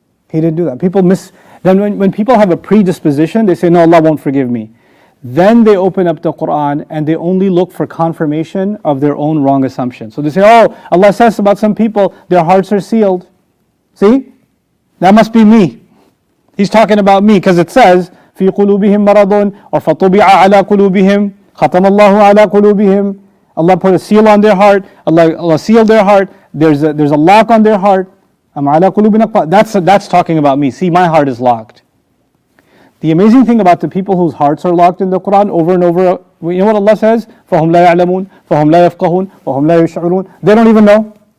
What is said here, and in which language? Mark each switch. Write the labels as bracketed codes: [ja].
[en] He didn't do that. Then when people have a predisposition, they say, no, Allah won't forgive me. Then they open up the Quran and they only look for confirmation of their own wrong assumption. So they say, oh, Allah says about some people, their hearts are sealed. See? That must be me. He's talking about me because it says, [ar] في قلوبهم مرض or فطبع على قلوبهم ختم الله على قلوبهم. [en] Allah put a seal on their heart. Allah sealed their heart. There's a lock on their heart. That's talking about me. See, my heart is locked. The amazing thing about the people whose hearts are locked in the Quran over and over, you know what Allah says? [ar] فَهُمْ لَا يَعْلَمُونَ فَهُمْ لَا يَفْقَهُونَ فَهُمْ لَا يَشْعُرُونَ. [en] They don't even know.